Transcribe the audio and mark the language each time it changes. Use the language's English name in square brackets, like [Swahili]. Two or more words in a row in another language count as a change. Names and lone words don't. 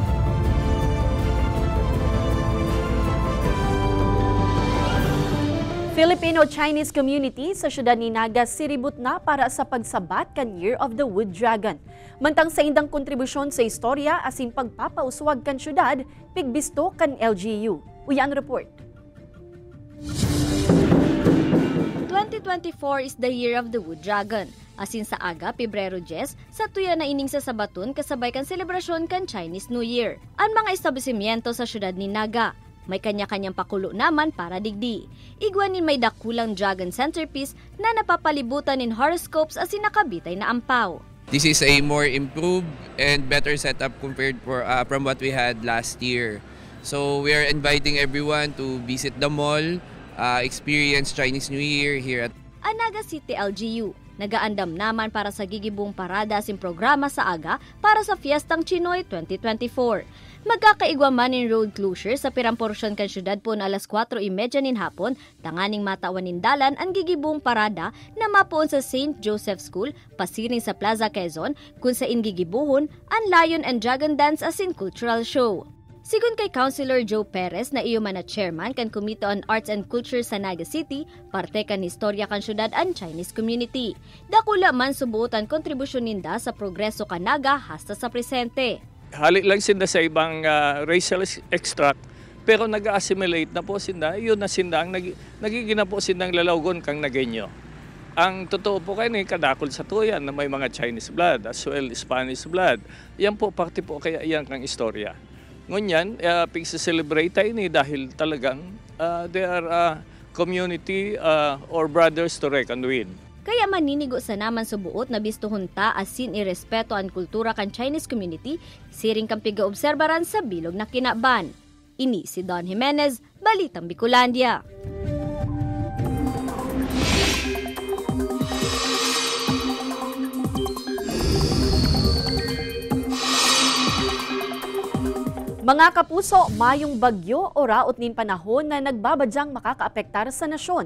[Bikol] Filipino-Chinese community sa syudad ni Naga siribut na para sa pagsabat kan Year of the Wood Dragon. Mantang sa indang kontribusyon sa istorya asin pagpapauswag kan syudad, pigbisto kan LGU. Uyan report. [English] 2024 is the Year of the Wood Dragon. [Bikol] Asin sa aga, Pebrero 10, sa tuya na ining sa Sabatun kasabay kan selebrasyon kan Chinese New Year. Ang mga establishmento sa syudad ni Naga, may kanya-kanyang pakulo naman para digdi. Igwanin may dakulang [English] dragon centerpiece [Bikol] na napapalibutan in horoscopes asin nakabitay na ampaw. [English] This is a more improved and better setup compared from what we had last year. So we are inviting everyone to visit the mall, experience Chinese New Year here at Naga City LGU. [Bikol] Nagaandam naman para sa gigibong parada asin programa sa aga para sa Fiestang Chinoy 2024. Magkakaigwa man in [English] road closure [Bikol] sa pirang porsyon kan syudad po na alas 4:30 nin hapon, tanganing matawan nin dalan ang gigibong parada na mapoon sa St. Joseph School, pasiring sa Plaza Quezon, kung sa ingigibuhon ang Lion and Dragon Dance asin [English] cultural show. [Bikol] Sigun kay Councilor Joe Perez na iyo man na chairman kan Committee on Arts and Culture sa Naga City, parte kan istorya kan syudad ang Chinese community. Dakula man subuotan kontribusyon ninda sa progreso kan Naga hasta sa presente. Halik lang sinda sa ibang [English] racial extract, [Bikol] pero nag-assimilate na po sinda, yun na sinda, nagiging na po sindang lalawgon kang Nagenyo. Ang totoo po kayo ni kadakol sa tuyan na may mga [English] Chinese blood as well Spanish blood. [Bikol] Yan po, parte po kaya yan kang istorya. Ngunyan, pag-celebrate tayo ni dahil talagang [English] they are community or brothers to reckon with. [Bikol] Kaya maninigo sa naman subuot na bistuhunta asin irespeto ang kultura kan Chinese community, siring kang piga-obserbaran sa bilog na kinaban. Ini si Don Jimenez, Balitang Bicolandia. Mga kapuso, mayong bagyo o raot nin panahon na nagbabadyang makakaapektar sa nasyon.